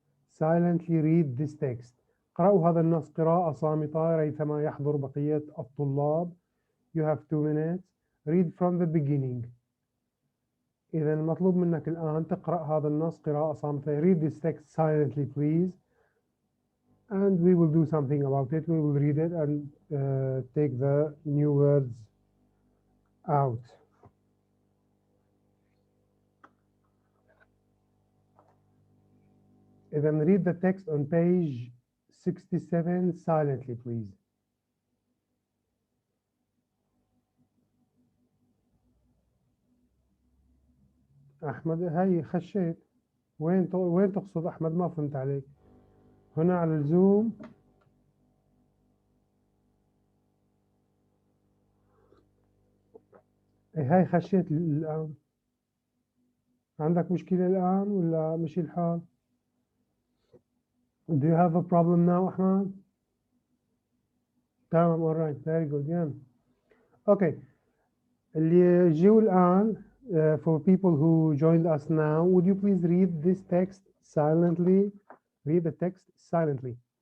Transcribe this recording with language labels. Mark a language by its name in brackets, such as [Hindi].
[English] Silently read this text. [Arabic] قرأوا هذا النص قراءة صامتة ريثما يحضر بقية الطلاب. [English] You have 2 minutes. Read from the beginning. [Arabic] إذا المطلوب منك الآن تقرأ هذا النص قراءة صامتة. [English] Read this text silently please. And we will do something about it. We will read it and take the new words out. إذا read the text on page 67 silently please. [Arabic] أحمد هاي خشيت. وين تقصد أحمد؟ ما فهمت عليك. هنا على الزوم. هاي خشيت الآن. عندك مشكلة الآن ولا مشي الحال؟ [English] Do you have a problem now [Arabic] أحمد؟ تمام. [English] all right very good yeah. Okay. [Arabic] اللي يجوا الآن [English] for people who joined us now, would you please read this text silently? Read the text silently.